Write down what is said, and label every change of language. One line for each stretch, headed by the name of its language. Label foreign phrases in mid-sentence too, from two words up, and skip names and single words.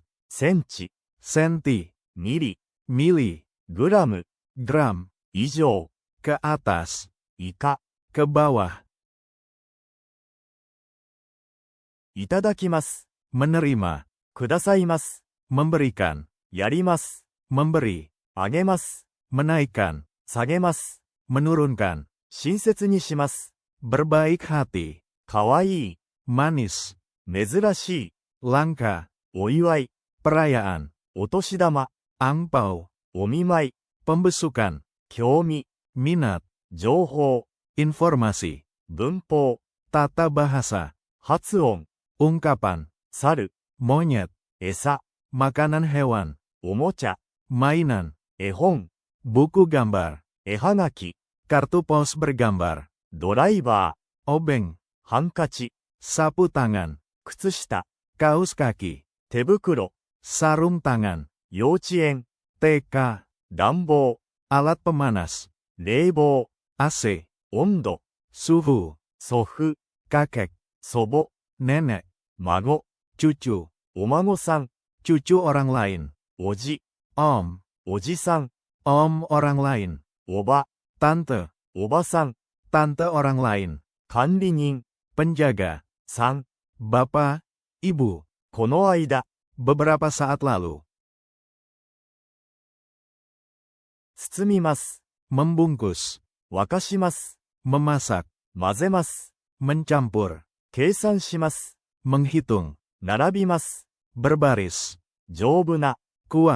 Japanese: センチ。
Indonesian: senti,
Japanese: ミリ。
Indonesian: mili,
Japanese: グラム。
Indonesian: gram,
Japanese: 以上。
Indonesian: ke atas,
Japanese: 以下。
Indonesian: ke bawah,
Japanese: いただきます。
Indonesian: menerima,
Japanese: くださいます。
Indonesian: memberikan,
Japanese: やります。
Indonesian: memberi,
Japanese: あげます。
Indonesian: menaikkan,
Japanese: 下げます。
Indonesian: menurunkan,
Japanese: 親切にします。
Indonesian: berbaik hati,
Japanese: かわいい。
Indonesian: manis,
Japanese: 珍しい。
Indonesian: langka,
Japanese: お祝い。
Indonesian: perayaan,
Japanese: お年玉。
Indonesian: angpau,
Japanese: お見舞い。
Indonesian: pembesukan,
Japanese: 興味。
Indonesian: minat,
Japanese: 情報。
Indonesian: informasi,
Japanese: 文法。
Indonesian: tata bahasa,
Japanese: 発音。
Indonesian: ungkapan,
Japanese: 猿。
Indonesian: monyet,
Japanese: 餌。
Indonesian: makanan hewan,
Japanese: おもちゃ。
Indonesian: mainan,
Japanese: 絵本。
Indonesian: buku gambar,
Japanese: 絵はがき。
Indonesian: kartu pos bergambar,
Japanese: ドライバー。
Indonesian: obeng,
Japanese: ハンカチ。
Indonesian: sapu tangan,
Japanese: 靴下。
Indonesian: kaos kaki,
Japanese: 手袋。
Indonesian: sarung tangan,
Japanese: 幼稚園。
Indonesian: TK,
Japanese: 暖房。
Indonesian: alat pemanas,
Japanese: 冷房。
Indonesian: AC,
Japanese: 温度。
Indonesian: suhu,
Japanese: 祖父。
Indonesian: kakek,
Japanese: 祖母。
Indonesian: nenek,
Japanese: 孫。
Indonesian: cucu,
Japanese: お孫さん。
Indonesian: cucu orang lain,
Japanese: おじ。
Indonesian: om,
Japanese: おじさん。
Indonesian: om orang lain,
Japanese: おば。
Indonesian: tante,
Japanese: おばさん。
Indonesian: tante orang lain,
Japanese: 管理人。
Indonesian: penjaga,
Japanese: さん。
Indonesian: bapak, ibu,
Japanese: この間。
Indonesian: beberapa saat lalu,
Japanese: 包みます。
Indonesian: membungkus,
Japanese: 沸かします。
Indonesian: memasak,
Japanese: 混ぜます。
Indonesian: mencampur,
Japanese: 計算します。
Indonesian: menghitung,
Japanese: 並びます。
Indonesian: berbaris,
Japanese: 丈夫な。
Indonesian: kuat,